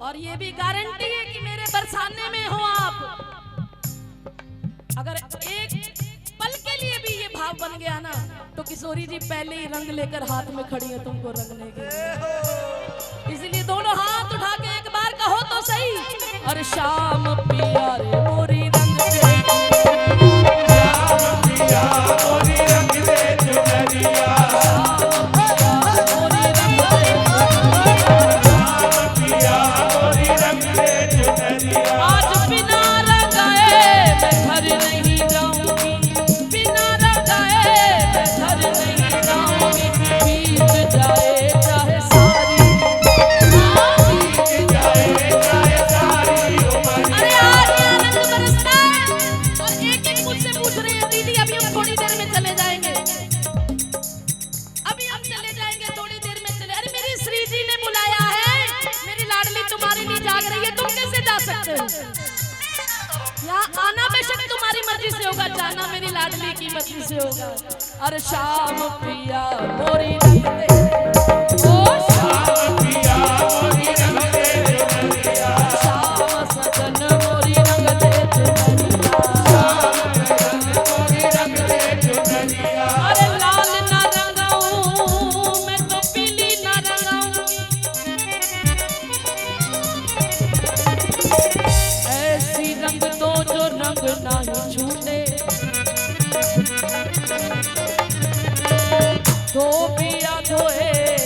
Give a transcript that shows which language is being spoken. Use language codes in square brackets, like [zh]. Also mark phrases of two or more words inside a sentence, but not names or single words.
[hi] और ये भी गारंटी है कि मेरे बरसाने में हो आप। अगर एक पल के लिए भी ये भाव बन गया ना तो किशोरी जी पहले ही रंग लेकर हाथ में खड़ी है तुमको रंगने के लिए। इसलिए दोनों हाथ उठा के एक बार कहो तो सही, अरे शाम पिया रे मोरी रंग दे, शाम पिया मोरी रंग दे चुनरिया, मोरी रंग दे, शाम पिया मोरी रंग दे चुनरिया। आज बिना रंगाए मैं घर नहीं जाऊंगी, बिना रंगाए मैं घर नहीं जाऊंगी। बीत जाए चाहे सारी, बीत जाए चाहे सारी उम्र। अरे आज आनंद बरसता है और एक-एक मुझसे पूछ रहे हैं दीदी अभी हम थोड़ी देर में चले जाएंगे, अभी हम चले जाएंगे थोड़ी देर में चले। अरे मेरी श्री जी ने बुलाया है, मेरी लाडली तुम्हारे लिए जाग रही है, तुम कैसे जा सकते हो? यहाँ आना बेशक तुम्हारी मर्जी से होगा, जाना मेरी लाडली की मर्जी से होगा। अरे शाम पिया मोरी रंग दे, ओ शाम पिया मोरी रंग दे चुनरिया, शाम सजन मोरी रंग दे चुनरिया, शाम सजन मोरी रंग दे चुनरिया। अरे लाल ना रंगाऊं मैं तो पीली ना रंगाऊंगी, ऐसी रंग दो जो रंग नहीं छूटे, धोबिया धोए